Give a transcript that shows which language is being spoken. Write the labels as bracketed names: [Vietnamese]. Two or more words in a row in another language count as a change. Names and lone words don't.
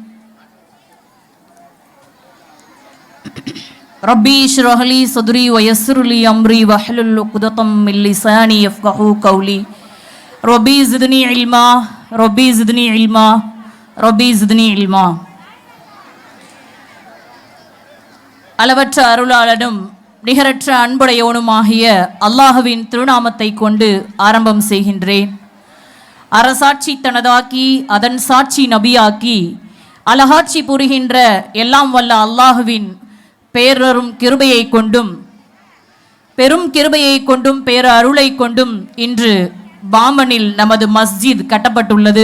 [Arabic] ربي اشرح لي صدري ويسر لي أمري واحلل عقدة من لساني يفقهوا قولي ربي زدني علما ربي زدني علما ربي زدني علما. [Tamil] அளவற்ற அருளாளனும் நிகரற்ற அன்புடையவனுமாகிய அல்லாஹுவின் திருநாமத்தை கொண்டு ஆரம்பம் செய்கின்றேன். அரசாட்சி தனதாக்கி அதன் சாட்சி நபியாக்கி அழகாட்சி புரிகின்ற எல்லாம் வல்ல அல்லாஹுவின் பேரரும் கிருபையை கொண்டும் பெரும் கிருபையை கொண்டும் பேர அருளை கொண்டும் இன்று பாமனில் நமது மஸ்ஜித் கட்டப்பட்டுள்ளது.